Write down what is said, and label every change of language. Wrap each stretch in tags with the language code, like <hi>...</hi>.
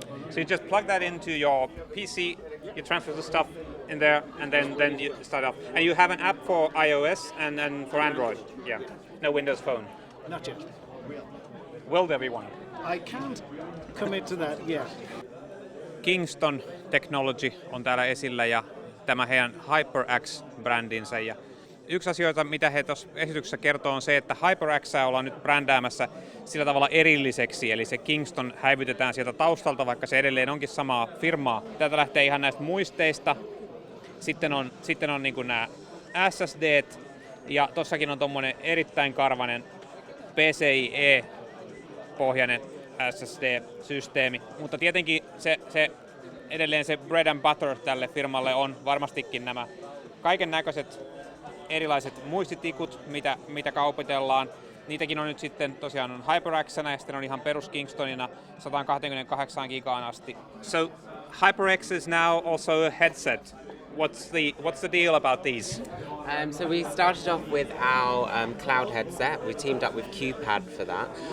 <en>So you just plug that into your PC, you transfer the stuff in there, and then you start off. And you have an app for iOS and for Android. Yeah, no Windows Phone. Not yet. Will there be one? I can't commit to that yet.</en> <fi>Kingston Technology on täällä esillä ja tämä heidän HyperX-brändinsä. Ja yksi asioita, mitä he tuossa esityksessä kertoo, on se, että HyperXää ollaan nyt brändäämässä sillä tavalla erilliseksi, eli se Kingston häivytetään sieltä taustalta, vaikka se edelleen onkin samaa firmaa. Täältä lähtee ihan näistä muisteista, sitten on niin kuin nämä SSDt, ja tossakin on tommonen erittäin karvanen PCIe-pohjainen SSD-systeemi, mutta tietenkin se edelleen se</fi> <en>bread and butter</en> <fi>tälle firmalle on varmastikin nämä kaiken näköiset erilaiset muistitikut, mitä kaupitellaan. Niitäkin on nyt sitten tosiaan on HyperX:nä ja sitten on ihan perus Kingstonina 128 gigaan asti.</fi> <en>So HyperX is now also a headset. What's the deal about these? So we started off with our cloud headset. We teamed up with QPad for that.</en>